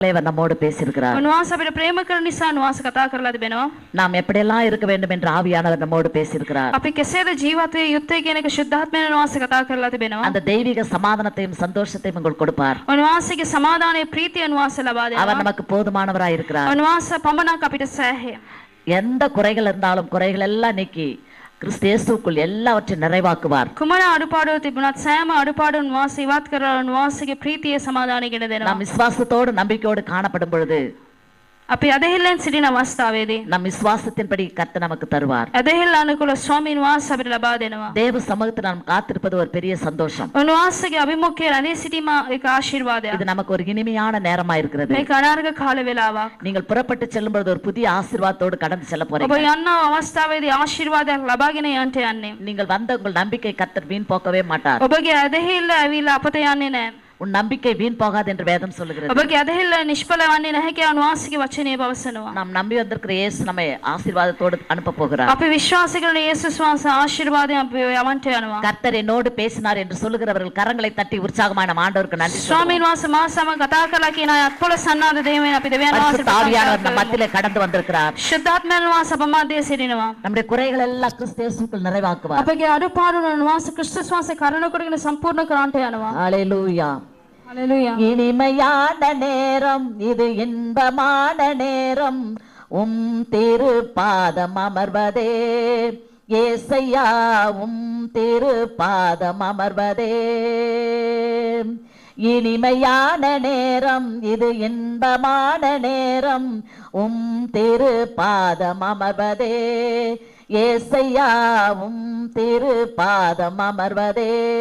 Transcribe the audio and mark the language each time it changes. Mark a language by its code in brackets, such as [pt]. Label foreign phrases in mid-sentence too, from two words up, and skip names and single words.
[ta] நம்மோடு பேசியிருக்கிறார். [si] උන්වහන්සේ අපිට ප්‍රේම කරන නිසා උන්වහන්සේ කතා කරලා තිබෙනවා. [ta] நாம் எப்படியெல்லாம் இருக்க வேண்டும் என்று ஆவியானவர் நம்மோடு பேசியிருக்கிறார். [si] අපි කෙසේද ජීවත් වේ යුත්තේ කියන එක ශුද්ධාත්මයෙන් උන්වහන්සේ කතා කරලා තිබෙනවා. [ta] அந்த தெய்வீக சமாதானத்தையும் சந்தோஷத்தையும் உங்களுக்கு கொடுப்பார். [si] උන්වහන්සේගේ සමාදානයේ ප්‍රීතිය උන්වහන්සේ ලබා [ta] அவர் [si] දෙනවා. [ta] நமக்கு போதுமானவராய் இருக்கிறார். [si] උන්වහන්සේ පමණක් අපිට සෑහේ. [ta] எந்த குறைகள் இருந்தாலும் குறைகள் எல்லாம் நீக்கி கிறிஸ்து இயேசுக்குள் எல்லாவற்றையும் நிறைவாக்குவார். [si] කුමන අඩුපාඩු තිබුණත් සෑම අඩුපාඩුන් උන්වහන්සේ ඉවත් කරලා උන්වහන්සේගේ ප්‍රීතිය සමාදානය ගෙන දෙනවා. [ta] நாம் விசுவாசத்தோடு நம்பிக்கையோடு காணப்படும் பொழுது [si] අපි අදහිල්ලෙන් සිටින අවස්ථාවේදී [ta] நம் விசுவாசத்தின்படி கர்த்தர் நமக்கு தருவார். [si] අදහිල්ල අනුකූල ස්වාමීන් වහන්සේ අපිට ලබා දෙනවා. [ta] தேவ சமூகத்தில் நாம் காத்திருப்பது ஒரு பெரிய சந்தோஷம். [si] උන්වහන්සේගේ අභිමුඛයේ රැඳී සිටීම එක ආශිර්වාදයක්. [ta] இது நமக்கு ஒரு இனிமையான நேரமா இருக்கிறது. [si] මේක අනාර්ග කාල වේලාවක්. [ta] நீங்கள் புறப்பட்டு செல்லும் பொழுது ஒரு புதிய ஆசீர்வாதத்தோடு கடந்து செல்ல [si] ඔබ [ta] போறீங்க. [si] යන අවස්ථාවේදී ආශිර්වාදයක් ලබාගෙන යන්න යන්නේ. [ta] நீங்கள் வந்த உங்கள் நம்பிக்கை கர்த்தர் வீண் போக்கவே மாட்டார். [si] ඔබගේ අදහිල්ල ඇවිල්ලා අපත යන්නේ නැහැ. [ta] உன் நம்பிக்கை வீண் போகாது என்று வேதம் சொல்லுகிறது. [si] ඔබගේ අදහිල්ල නිෂ්ඵල වන්නේ නැහැ කියලා උන්වහන්සේගේ වචනේ පවසනවා. [ta] நாம் நம்பி வந்திருக்கிற இயேசு நம்மை ஆசீர்வாதத்தோடு அனுப்ப போகிறார். [si] අපි විශ්වාස කරන යේසුස් වහන්සේ ආශිර්වාදයෙන් අපි යවන්ට යනවා. [ta] கர்த்தர் என்னோடு பேசினார் என்று சொல்லுகிறவர்கள் கரங்களை தட்டி உற்சாகமான நம் ஆண்டவருக்கு நன்றி சொல்லுவோம். [si] ස්වාමීන් වහන්සේ මා සමග කතා කළා කියන අය අත්පොළ සන්නාද දෙවියන් අපි දෙවියන් වහන්සේට [ta] ஆவியானவர் நம் மத்தியிலே கடந்து வந்திருக்கிறார். [si] ශුද්ධාත්මයන් වහන්සේ අප මැදේ සිටිනවා. [ta] நம்முடைய குறைகள் எல்லாம் கிறிஸ்து இயேசுக்குள் நிறைவாக்குவார். [si] අපගේ අඩුපාඩු උන්වහන්සේ ක්‍රිස්තුස් වහන්සේ කරන කරගෙන සම්පූර්ණ කරන්නට යනවා. [ta] ஹalleluya. ஹalleluya. இனிமையான நேரம் இது, இன்பமான நேரம் திருப்பாதம் அமர்வதே ஏசையா, திருப்பாதம் அமர்வதே. இனிமையான நேரம் இது, இன்பமான நேரம் திருப்பாதம் அமர்வதே ஏசையா, திருப்பாதம் அமர்வதே.